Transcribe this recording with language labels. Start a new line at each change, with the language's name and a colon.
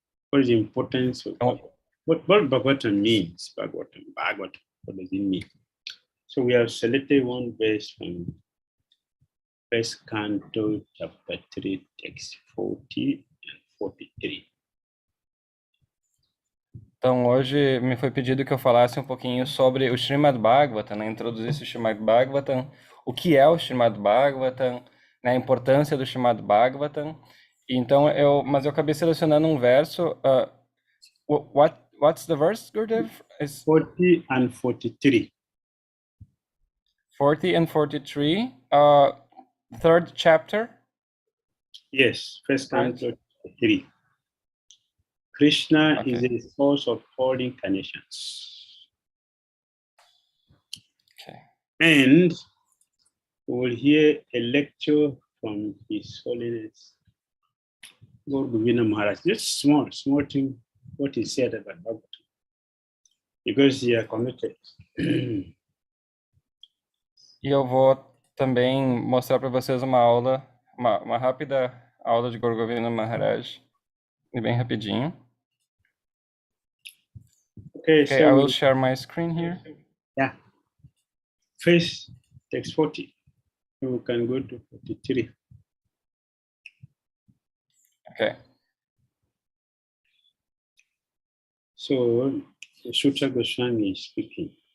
English: What is the importance of Bhagavatam? What Bhagavatam means? Bhagavatam. What does it mean? So we have selected one verse from First Canto, chapter 3, text 40 and 43.
Portuguese: Então, hoje me foi pedido que eu falasse um pouquinho sobre o Srimad Bhagavatam, né? Introduzisse o Srimad Bhagavatam, o que é o Srimad Bhagavatam, né? A importância do Srimad Bhagavatam. Então, mas eu acabei selecionando um verso.
English: What's the verse, Gurudev? 40 and 43. 40 and 43, third chapter? Yes, First Canto 3. Krishna is the source of all incarnations. Okay. And we will hear a lecture from His Holiness Gaur Govinda Maharaj. Just small thing, what he said about Bhagavatam, because they are committed.
Portuguese: E eu vou também mostrar para vocês uma aula, uma rápida aula de Gaur Govinda Maharaj, e bem rapidinho.
English: Okay, so I will share my screen here. Yeah. First, text 40. We can go to 43. Okay. So, Sutra Goswami is speaking.